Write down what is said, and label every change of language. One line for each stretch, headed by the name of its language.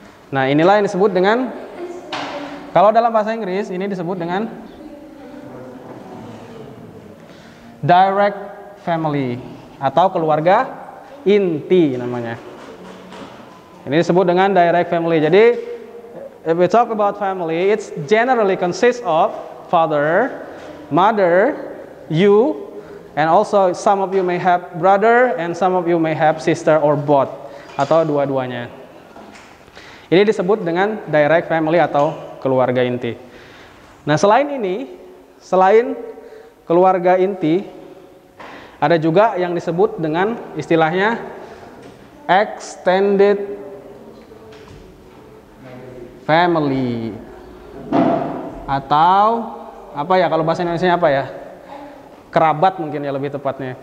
Indonesian: Nah, inilah yang disebut dengan, kalau dalam bahasa Inggris ini disebut dengan
English: direct family
Indonesian: atau keluarga inti namanya. Ini disebut dengan
English: direct family. Jadi if we talk about family, it's generally consists of father, mother, you, and also some of you may have brother and some of you may have sister or both,
Indonesian: atau dua-duanya. Ini disebut dengan
English: direct family
Indonesian: atau keluarga inti. Nah, selain ini, selain keluarga inti, ada juga yang disebut dengan istilahnya
English: extended family,
Indonesian: atau apa ya, kalau bahasa Indonesia apa ya, kerabat mungkin ya lebih tepatnya.